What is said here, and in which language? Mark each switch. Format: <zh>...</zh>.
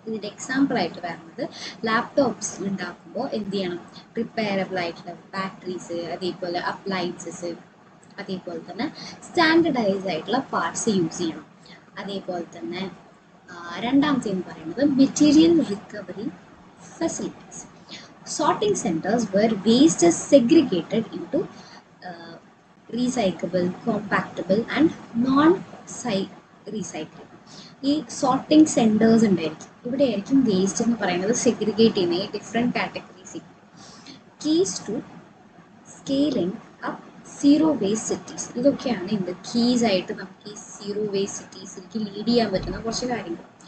<ml>ഇതിൻ്റെ എക്സാമ്പിളായിട്ട് വരുന്നത് ലാപ്ടോപ്സ് ഉണ്ടാക്കുമ്പോൾ എന്ത് ചെയ്യണം, റിപ്പയറബിൾ ആയിട്ടുള്ള ബാറ്ററീസ്, അതേപോലെ അപ്ലയൻസസ്, അതേപോലെ തന്നെ സ്റ്റാൻഡർഡൈസ് ആയിട്ടുള്ള പാർട്സ് യൂസ് ചെയ്യണം. അതേപോലെ തന്നെ രണ്ടാമത്തെ എന്ന് പറയുന്നത് material recovery facilities.</ml> <en>Sorting centers where waste is segregated into recyclable, compactable and non-recyclable.</en> <ml>ഈ സോർട്ടിംഗ് സെൻറ്റേഴ്സ് ഉണ്ടായിരിക്കും. ഇവിടെ ആയിരിക്കും വേസ്റ്റ് എന്ന് പറയുന്നത് സെഗ്രിഗേറ്റ് ചെയ്യുന്ന ഈ different categories.</ml> <en>Keys to scaling up zero waste cities.</en> <ml>ഇതൊക്കെയാണ് ഇതിൻ്റെ കീസ് ആയിട്ട് നമുക്ക് ഈ സീറോ വേസ്റ്റ് സിറ്റീസിലേക്ക് ലീഡ് ചെയ്യാൻ പറ്റുന്ന കുറച്ച് കാര്യങ്ങൾ.</ml>